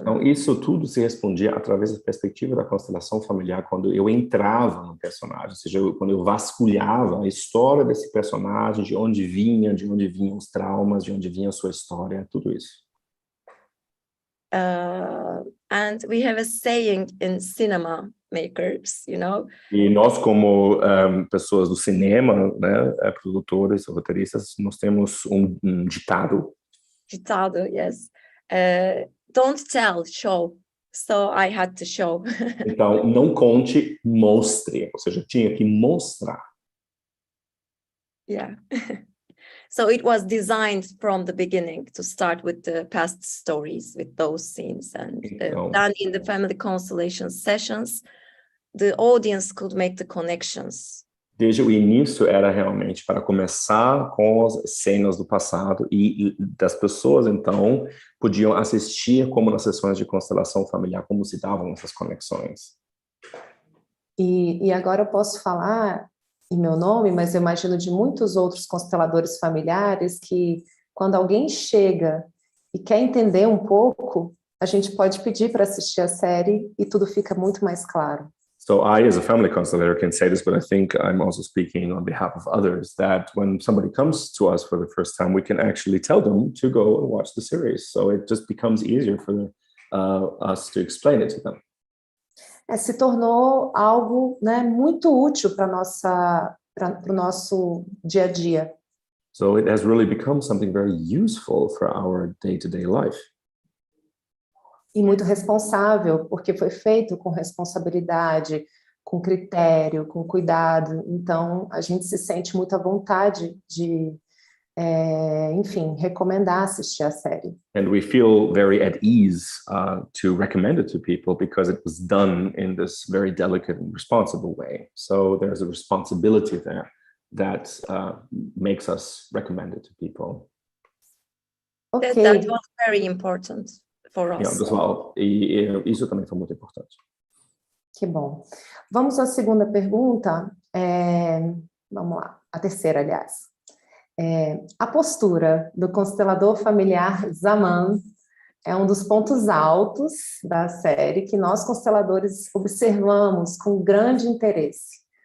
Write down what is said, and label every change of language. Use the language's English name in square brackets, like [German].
[Portuguese] Então, isso tudo se respondia através da perspectiva da constelação familiar, quando eu entrava no personagem, ou seja, quando eu vasculhava a história desse personagem, de onde vinham os traumas, de onde vinha a sua história, tudo isso. [English] And we have a saying in cinema makers, you know. [Portuguese] E nós, como pessoas do cinema, né, produtores, roteiristas, nós temos um ditado. Ditado, [English] yes. Don't tell, show. So I had to show. [Portuguese] Então, não conte, mostre. Ou seja, tinha que mostrar. [English] Yeah. So it was designed from the beginning to start with the past stories, with those scenes, and then in the family constellation sessions, the audience could make the connections. [Portuguese] Desde o início era realmente para começar com as cenas do passado e das pessoas, então, podiam assistir como nas sessões de constelação familiar, como se davam essas conexões. E agora eu posso falar em meu nome, mas eu imagino de muitos outros consteladores familiares que quando alguém chega e quer entender um pouco, a gente pode pedir para assistir a série e tudo fica muito mais claro. [English] So I, as a family constellator, can say this, but I think I'm also speaking on behalf of others, that when somebody comes to us for the first time, we can actually tell them to go and watch the series. So it just becomes easier for us to explain it to them. [Portuguese] Se tornou algo, né, muito útil para o nosso dia a dia. [English] So it has really become something very useful for our day-to-day life. [Portuguese] E muito responsável, porque foi feito com responsabilidade, com critério, com cuidado. Então, a gente se sente muito à vontade de, enfim, recomendar assistir a série. [English] And we feel very at ease to recommend it to people because it was done in this very delicate and responsible way. So there's a responsibility there that makes us recommend it to people. Okay. That was very important for us. [Portuguese] Pessoal, e isso também foi muito importante. Que bom. Vamos à segunda pergunta. Vamos lá, a terceira, aliás. A postura do constelador familiar Zaman é um dos pontos altos da série que nós consteladores observamos com grande interesse.